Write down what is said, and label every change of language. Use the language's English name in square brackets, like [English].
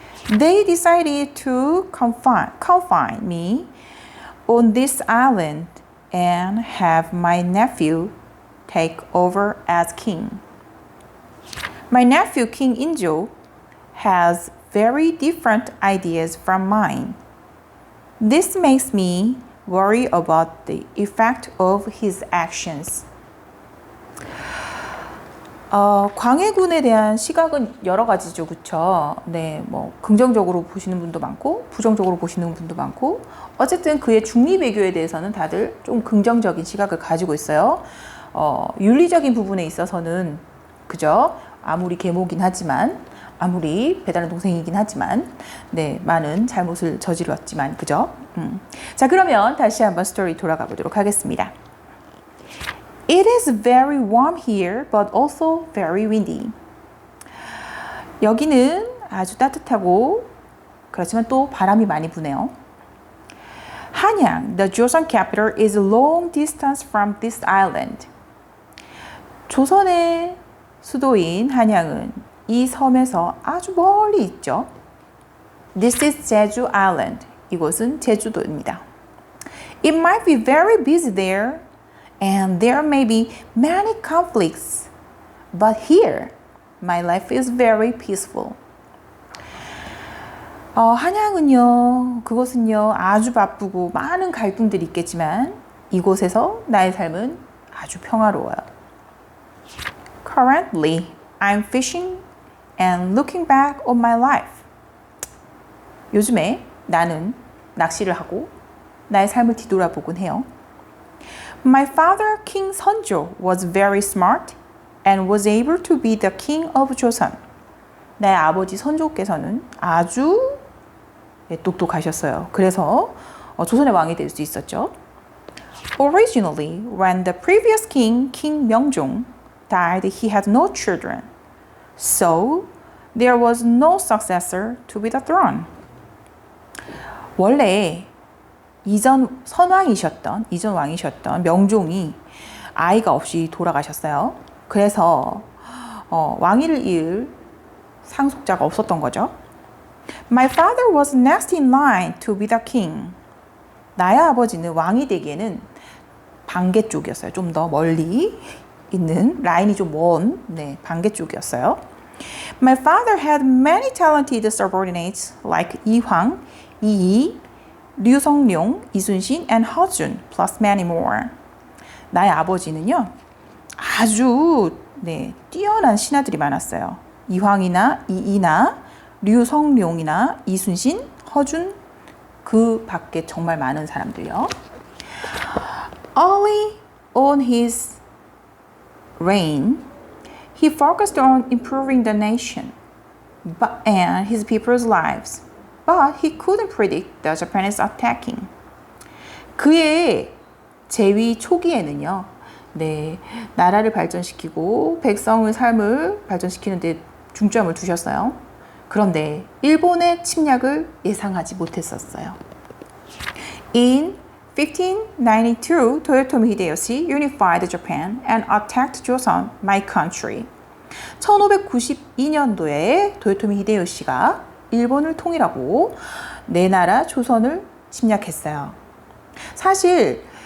[English] They decided to confine me on this island and have my nephew take over as king. My nephew, King Injo, has very different ideas from mine. This makes me worry about the effect of his actions. [Korean] 광해군에 대한 시각은 여러 가지죠, 그쵸? 네, 뭐 긍정적으로 보시는 분도 많고 부정적으로 보시는 분도 많고 어쨌든 그의 중리외교에 대해서는 다들 좀 긍정적인 시각을 가지고 있어요. 윤리적인 부분에 있어서는 그죠? 아무리 계모긴 하지만 아무리 배다른 동생이긴 하지만 네, 많은 잘못을 저질렀지만 그죠? 자, 그러면 다시 한번 스토리 돌아가 보도록 하겠습니다. [English] It is very warm here, but also very windy. [Korean] 여기는 아주 따뜻하고 그렇지만 또 바람이 많이 부네요. [English] 한양, the Joseon capital, is a long distance from this island. [Korean] 조선의 수도인 한양은 이 섬에서 아주 멀리 있죠. [English] This is Jeju Island. [Korean] 이곳은 제주도입니다. [English] It might be very busy there. And there may be many conflicts, but here, my life is very peaceful. [Korean] 한양은요, 그곳은요, 아주 바쁘고 많은 갈등들이 있겠지만 이곳에서 나의 삶은 아주 평화로워요. [English] Currently, I'm fishing and looking back on my life. [Korean] 요즘에 나는 낚시를 하고 나의 삶을 뒤돌아보곤 해요. [English] My father, King Seonjo, was very smart and was able to be the king of Joseon. [Korean] 나의 아버지 선조께서는 아주 똑똑하셨어요. 그래서 조선의 왕이 될 수 있었죠. [English] Originally, when the previous king, King Myeongjong, died, he had no children. So, there was no successor to be the throne. [Korean] 원래 이전 왕이셨던 명종이 아이가 없이 돌아가셨어요. 그래서 왕위를 이을 상속자가 없었던 거죠. [English] My father was next in line to be the king. [Korean] 나의 아버지는 왕이 되기에는 반개 쪽이었어요. 좀 더 멀리 있는 라인이 좀 먼 반개 쪽이었어요. [English] My father had many talented subordinates like 이황, 이이, 류성룡, 이순신, and 허준, plus many more. [Korean] 나의 아버지는요, 아주 뛰어난 신하들이 많았어요. 이황이나 이이나 류성룡이나 이순신, 허준, 그 밖에 정말 많은 사람들이요. [English] Early on his reign, he focused on improving the nation and his people's lives. But he couldn't predict the Japanese attacking. [Korean] 그의 재위 초기에는요, 나라를 발전시키고 백성의 삶을 발전시키는 데 중점을 두셨어요. 그런데 일본의 침략을 예상하지 못했었어요. [English] In 1592, Toyotomi Hideyoshi unified Japan and attacked Joseon, my country. [Korean] 1592년도에 도요토미 히데요시가 일본을 통일하고 내 나라 조선을 침략했어요. 사실